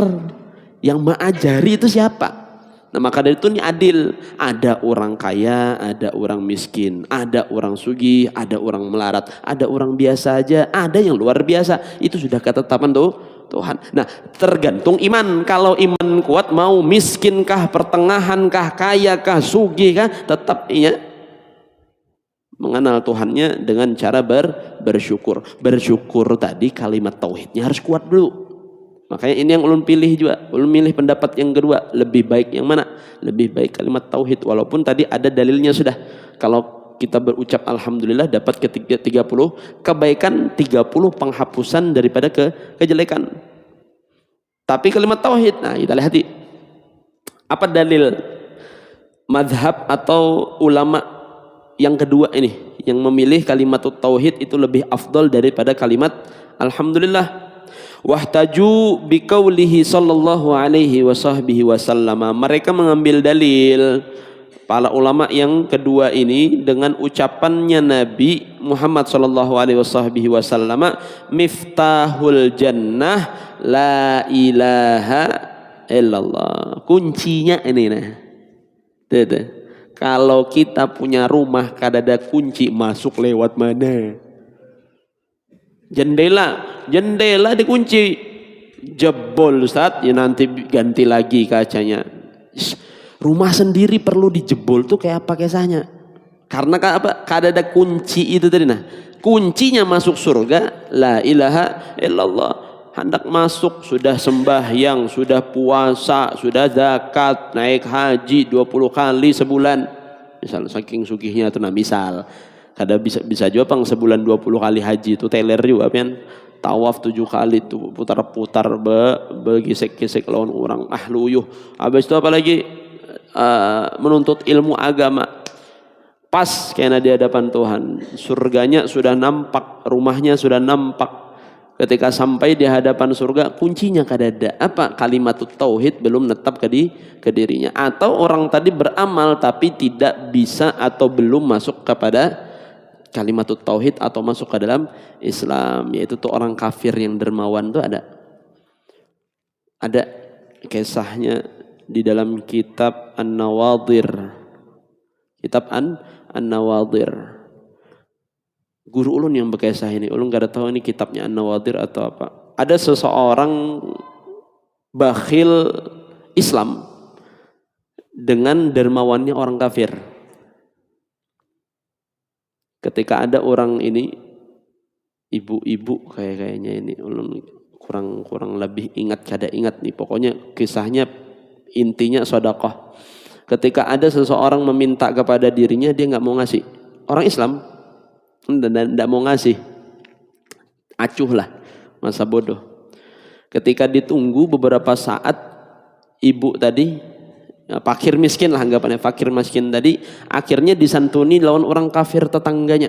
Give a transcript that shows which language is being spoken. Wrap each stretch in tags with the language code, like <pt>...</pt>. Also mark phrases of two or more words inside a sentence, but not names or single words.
<id>Yang mengajari itu siapa? Nah, maka dari itu ini adil. Ada orang kaya, ada orang miskin, ada orang sugih, ada orang melarat, ada orang biasa aja, ada yang luar biasa. Itu sudah ketetapan Tuhan. Nah, tergantung iman. Kalau iman kuat, mau miskinkah, pertengahankah, kayakah, sugih kah, tetap iya mengenal Tuhannya dengan cara bersyukur. Bersyukur tadi kalimat tauhidnya harus kuat dulu. Makanya ini yang ulun pilih juga. Ulun milih pendapat yang kedua. Lebih baik yang mana? Lebih baik kalimat tauhid. Walaupun tadi ada dalilnya sudah. Kalau kita berucap alhamdulillah dapat ke 30 kebaikan, 30 penghapusan daripada kejelekan. Tapi kalimat tauhid, nah kita lihat apa dalil madhab atau ulama yang kedua ini yang memilih kalimat tauhid itu lebih afdol daripada kalimat alhamdulillah.</id> <ar>واحتجوا بقوله صلى الله عليه وسلم.</ar> <id>Mereka mengambil dalil para ulama yang kedua ini dengan ucapannya Nabi Muhammad</id> <ar>صلى الله عليه وسلم, مفتاح الجنة لا إله إلا الله.</ar> <id>Kuncinya ini nah. Tuh. Kalau kita punya rumah kada ada kunci, masuk lewat mana? Jendela dikunci. jebol Ustaz, ya nanti ganti lagi kacanya. Rumah sendiri perlu dijebol tuh kayak apa kisahnya? Karena apa? Kada ada kunci itu tadi. Nah, kuncinya masuk surga,</id> <ar>لا إله إلا الله.</ar> <id>Hendak masuk, sudah sembahyang, sudah puasa, sudah zakat, naik haji 20 kali sebulan. Misal saking sugihnya tuh, nah misal. Kada bisa juga pang sebulan 20 kali haji itu teler juga kan. Tawaf 7 kali tuh putar-putar begisik-gisik lawan orang luyuh. Habis itu apalagi menuntut ilmu agama. Pas kena di hadapan Tuhan, surganya sudah nampak, rumahnya sudah nampak. Ketika sampai di hadapan surga, kuncinya kadada apa? Kalimat tauhid belum netap ke dirinya. Atau orang tadi beramal tapi tidak bisa atau belum masuk kepada kalimat tauhid atau masuk ke dalam Islam, yaitu tuh orang kafir yang dermawan tuh ada kisahnya di dalam kitab An-Nawadhir. Kitab An-Nawadhir. Guru ulun yang berkisah ini, ulun gak ada tahu ini kitabnya An-Nawadhir atau apa. Ada seseorang bakhil Islam dengan dermawannya orang kafir. Ketika ada orang ini, ibu-ibu kayaknya ini, ulun kurang lebih ingat, kada ingat nih. Pokoknya kisahnya intinya sedekah. Ketika ada seseorang meminta kepada dirinya, dia nggak mau ngasih. Orang Islam dan tidak mau ngasih, acuh lah, masa bodoh. Ketika ditunggu beberapa saat, ibu tadi, fakir miskin lah anggapannya, fakir miskin tadi akhirnya disantuni lawan orang kafir tetangganya.</id>